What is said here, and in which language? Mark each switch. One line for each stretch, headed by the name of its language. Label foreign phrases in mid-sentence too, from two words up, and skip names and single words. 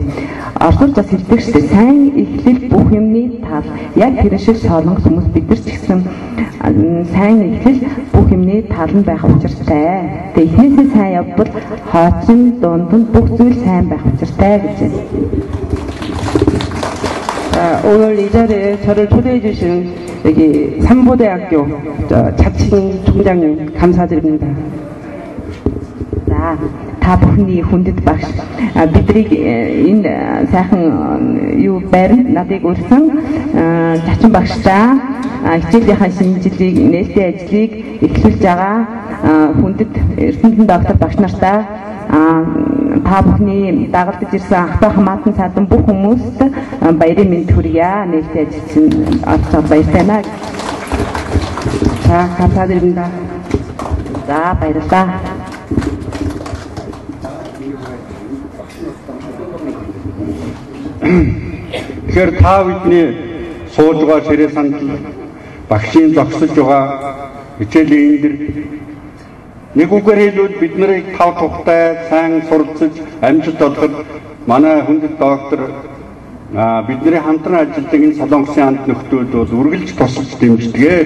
Mongolian: Оросоор бас хэлдэг шүү дээ. Сайн эхлэл бүх юмны тал. Яг тэр шиг солонгос хүмүүс бид нар ч гэсэн сайн эхлэл бүх юмны тал нь байх учиртай. Тэгээ эхнээсээ сайн явбал хоочин дунд нь бүх зүйл сайн байх учиртай гэж байна.
Korean: 오늘 이 자리에 저를 초대해 주신 여기 삼보대학교 자칭 총장님 감사드립니다.
Mongolian: За та бүхний хүндэт багш биднийг энэ сайхан юу байранд надыг урьсан зачин багштай хичээлийнхаа шинжилгээг нээлттэй ажлыг эхлүүлж байгаа хүндэт эрдэнэ доктор багш нартай та бүхний дагалдаж ирсэн ахтай хамаатан цаадан бүх хүмүүст баярын мэнд хүргье. Нээлттэй ажилласан баяртай байна.
Korean: 자, 감사드립니다.
Mongolian: За баярлалаа. Тэгэхээр та бидний сууж байгаа ширээ сандал багшийн зогсож байгаа хичээлийн энэ дэр нэг үгээр хэлбэл бид нарыг тав тухтай сайн суралцаж амжилт олоход манай хүндэт доктор бидний хамтран ажилладаг энэ солонгосын хамт нөхдүүд бол үргэлж тусалж дэмждэг.